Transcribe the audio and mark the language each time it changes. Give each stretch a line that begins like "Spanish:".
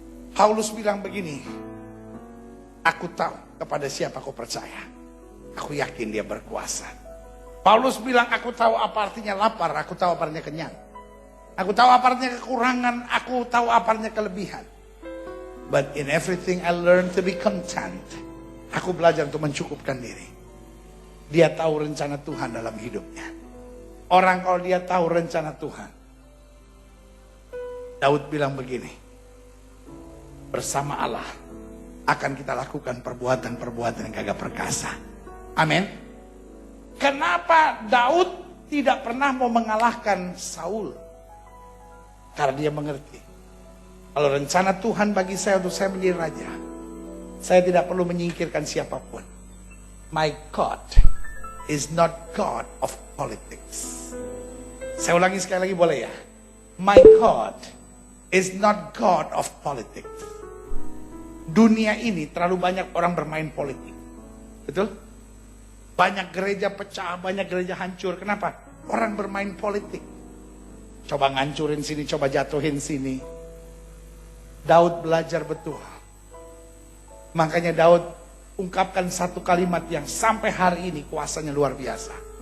Indonesian: Paulus bilang begini, aku tahu kepada siapa aku percaya. Aku yakin dia berkuasa. Paulus bilang, aku tahu apa artinya lapar, aku tahu apa artinya kenyang. Aku tahu apa artinya kekurangan, aku tahu apa artinya kelebihan.
English: But in everything I learn to be content.
Indonesian: Aku belajar untuk mencukupkan diri. Dia tahu rencana Tuhan dalam hidupnya. Orang kalau dia tahu rencana Tuhan. Daud bilang begini, bersama Allah akan kita lakukan perbuatan-perbuatan yang gagah perkasa. Amin. Kenapa Daud tidak pernah mau mengalahkan Saul? Karena dia mengerti, kalau rencana Tuhan bagi saya untuk saya menjadi raja, saya tidak perlu menyingkirkan siapapun.
English: My God is not God of politics.
Indonesian: Saya ulangi sekali lagi boleh ya?
English: My God is not God of politics.
Indonesian: Dunia ini terlalu banyak orang bermain politik. Betul? Banyak gereja pecah, banyak gereja hancur. Kenapa? Orang bermain politik. Coba ngancurin sini, coba jatuhin sini. Daud belajar betul. Makanya Daud ungkapkan satu kalimat yang sampai hari ini kuasanya luar biasa.